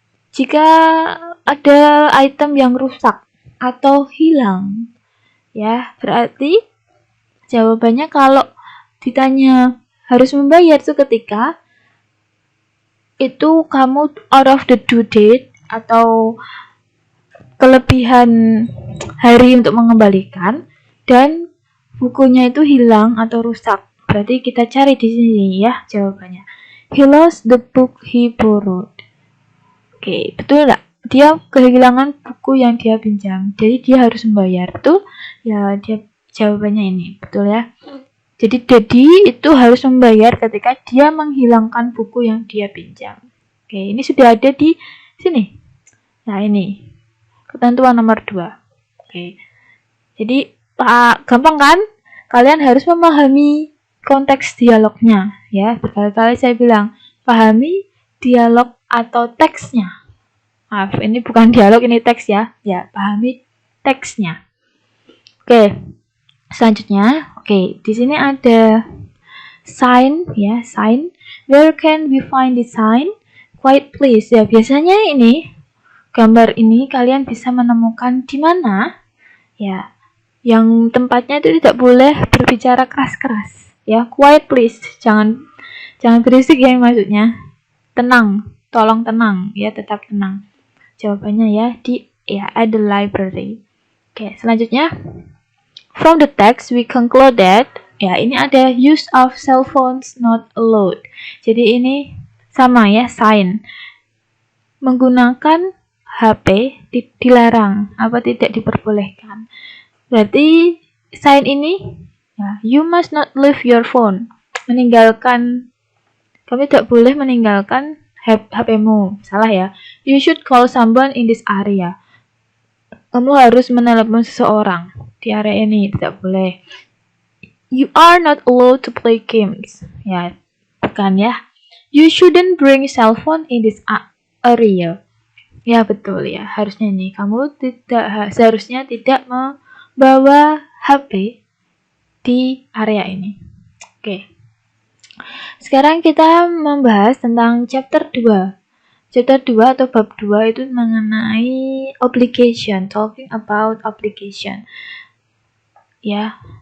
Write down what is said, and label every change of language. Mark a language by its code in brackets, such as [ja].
[id] Jika ada item yang rusak atau hilang ya, berarti jawabannya kalau ditanya harus membayar itu ketika itu kamu [en] out of the due date [id] atau kelebihan hari untuk mengembalikan dan bukunya itu hilang atau rusak. Berarti kita cari di sini ya jawabannya. [en] He lost the book he borrowed. [id] Betul nggak? Dia kehilangan buku yang dia pinjam. Jadi dia harus membayar tuh. Ya dia jawabannya ini, betul ya. Jadi daddy itu harus membayar ketika dia menghilangkan buku yang dia pinjam. Ini sudah ada di sini. Nah ini ketentuan nomor 2. Jadi gampang kan? Kalian harus memahami konteks dialognya ya. Berkali-kali saya bilang pahami dialog atau teksnya. Maaf, ini bukan dialog, ini teks ya. Ya, pahami teksnya. Selanjutnya, di sini ada sign ya, sign. [en] Where can we find the sign? Quiet please. [id] Ya, biasanya ini gambar ini kalian bisa menemukan di mana ya, yang tempatnya itu tidak boleh berbicara keras-keras ya. [en] Quiet please, [id] jangan berisik ya, maksudnya tenang, tolong tenang ya, tetap tenang. Jawabannya ya [en] at the library. Selanjutnya, from the text we conclude that [id] Ya, ini ada [en] use of cell phones not allowed. [id] Jadi ini sama ya, sign. Menggunakan HP dilarang, apa tidak diperbolehkan. Berarti sign ini ya, [en] you must not leave your phone. [id] Meninggalkan, kamu tidak boleh meninggalkan HP-mu. Salah ya. [en] You should call someone in this area. [id] Kamu harus menelepon seseorang di area ini, tidak boleh. [en] You are not allowed to play games. [id] Ya, bukan ya. [en] You shouldn't bring cell phone in this area. [id] Ya, betul ya. Harusnya ini kamu seharusnya tidak membawa HP di area ini. Oke. Sekarang kita membahas tentang chapter 2. Chapter 2 atau bab 2 itu mengenai obligation, [en] talking about obligation. [id] Ya.